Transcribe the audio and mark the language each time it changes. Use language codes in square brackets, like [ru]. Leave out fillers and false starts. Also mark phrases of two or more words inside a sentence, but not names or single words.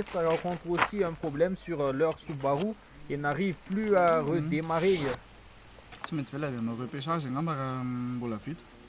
[fr] rencontre aussi un problème sur leur Subaru et n'arrive plus à redémarrer. [mg] Tsy mety vela dia anao repêchage angamba raha mbola vita.